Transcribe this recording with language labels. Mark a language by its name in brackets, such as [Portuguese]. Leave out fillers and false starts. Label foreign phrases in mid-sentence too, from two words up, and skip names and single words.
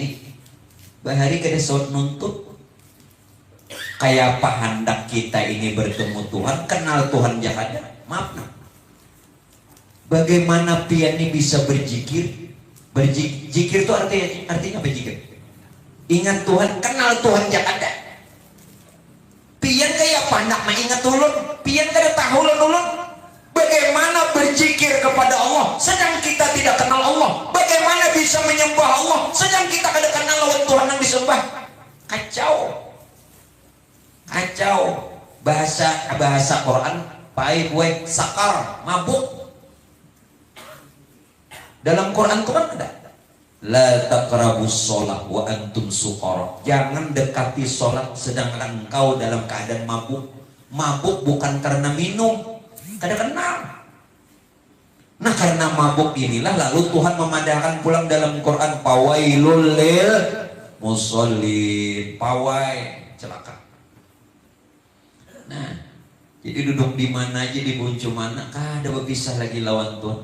[Banjar] Bahari kada saut nuntut. Kayak apa hendak kita ini bertemu Tuhan, kenal Tuhan jakada. [Indonesian] Maaf nah. Bagaimana pian ini bisa berzikir? Berzikir itu artinya berzikir. [Banjar] Ingat Tuhan, kenal Tuhan jak ada. Pian kayak panak mah ingat ulun, pian kada tahu ulun. [Indonesian] Bagaimana berzikir kepada Allah sedang kita tidak kenal Allah? Bagaimana bisa menyembah Allah sedang kita kada kenal lawan Tuhan yang disembah? Kacau. Kacau. Bahasa Quran pai buat sakar, mabuk. Dalam Quran Tuhan ada. [Arabic] La taqrabus sholat wa antum sukara. [Indonesian] Jangan dekati sholat sedang engkau dalam keadaan mabuk. Mabuk bukan karena minum, [Banjar] kada kenal. [Indonesian] Nah karena mabuk inilah lalu Tuhan memadahkan pulang dalam Quran [Arabic] pawailul lil musallin. [Indonesian] Pawai celaka. [Banjar] Nah jadi duduk di mana aja, di buncu mana, kada berpisah lagi lawan Tuhan.